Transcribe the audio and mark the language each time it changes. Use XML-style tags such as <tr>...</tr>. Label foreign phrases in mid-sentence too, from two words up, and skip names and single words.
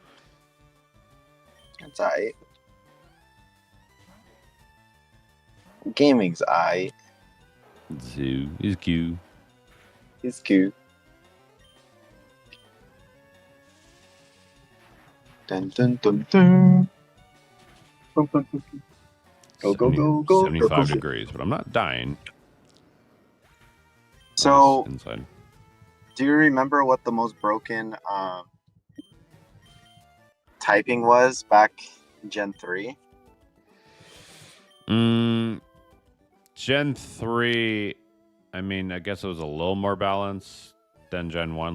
<en>It's aight. Gaming's aight. Zoo is cute. It's cute. Dun dun dun dun. Bum, bum, bum, bum. Go, go, go, go. 75 go, go. degrees, but I'm not dying. So, Inside. do you remember what the most broken typing was back in Gen 3? Gen 3, I mean, I guess it was a little more balanced than Gen 1.</en>